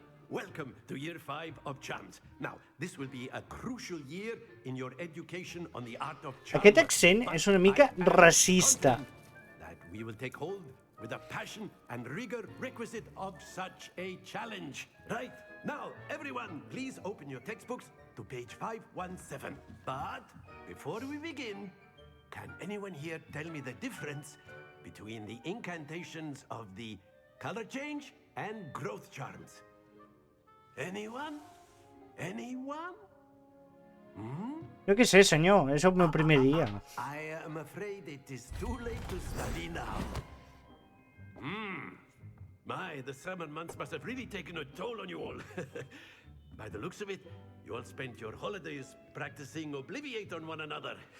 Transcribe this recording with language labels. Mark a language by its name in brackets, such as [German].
[English] Welcome to year 5 of charms. Now, this will be a crucial year in your education on the art of charm. [Catalan] Aquest accent és una mica racista. [English] That we will take hold with the passion and rigor requisite of such a challenge. Right? Now, everyone, please open your textbooks to page 517. But before we begin, can anyone here tell me the difference between the incantations of the color change and growth charms? Anyone? Anyone? [Catalan] Jo què sé, senyor, és el meu primer dia. [English] I am afraid it is too late to study now. My, the summer months must have really taken a toll on you all. By the looks of it, you all spent your holidays practicing Obliviate on one another.